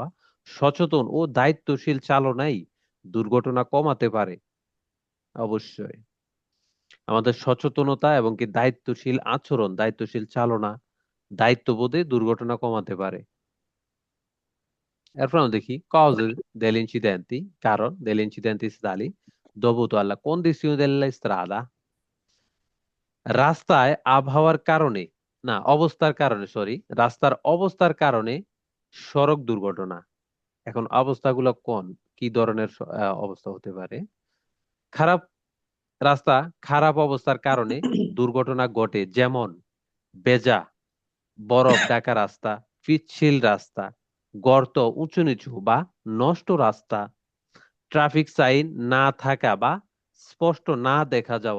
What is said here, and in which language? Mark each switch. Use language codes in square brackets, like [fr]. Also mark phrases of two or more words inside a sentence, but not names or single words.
[bn] সচেতন ও দায়িত্বশীল চালনাই দুর্ঘটনা কমাতে পারে। অবশ্যই আমাদের সচেতনতা এবং কি দায়িত্বশীল আচরণ, দায়িত্বশীল চালনা, দায়িত্ববোধে দুর্ঘটনা কমাতে পারে। এরপর আমরা দেখি [it] cause degli incidenti, কারণ degli incidenti stradali dovuto alla condizione della strada। [bn] রাস্তায় আবহাওয়ার কারণে, না অবস্থার কারণে, সরি, রাস্তার অবস্থার কারণে সড়ক দুর্ঘটনা। এখন অবস্থাগুলো কোন, কি ধরনের অবস্থা হতে পারে। খারাপ রাস্তা, খারাপ অবস্থার কারণে দুর্ঘটনা ঘটে, যেমন বেজা, বরফ ঢাকা রাস্তা, পিচ্ছিল রাস্তা, গর্ত, উঁচু নিচু বা নষ্ট রাস্তা, ট্রাফিক সাইন না থাকা বা স্পষ্ট না দেখা যাওয়া।